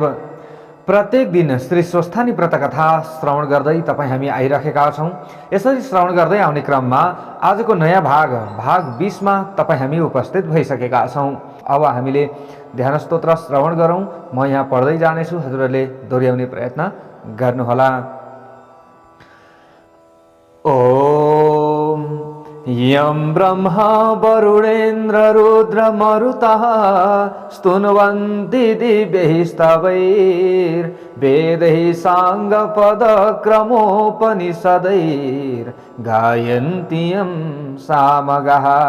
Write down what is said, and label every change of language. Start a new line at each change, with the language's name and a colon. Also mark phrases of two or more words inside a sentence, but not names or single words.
Nepali: प्रत्येक दिन श्री स्वस्थानी व्रतकथा श्रवण गर्दै तपाईँ हामी आइरहेका छौँ। यसरी श्रवण गर्दै आउने क्रममा आजको नयाँ भाग 20 मा तपाईँ हामी उपस्थित भइसकेका छौँ। अब हामीले ध्यान स्तोत्र श्रवण गरौँ। म यहाँ पढ्दै जानेछु, हजुरहरूले दोहोऱ्याउने प्रयत्न गर्नुहोला।
Sanskrit: ओम यं ब्रह्मा वरुणेन्द्र रुद्र मरुतः स्तुन्वन्ति दिव्यैस्तवैर्वेदैः साङ्गपदक्रमोपनिषदैर्गायन्ति यं सामगाः।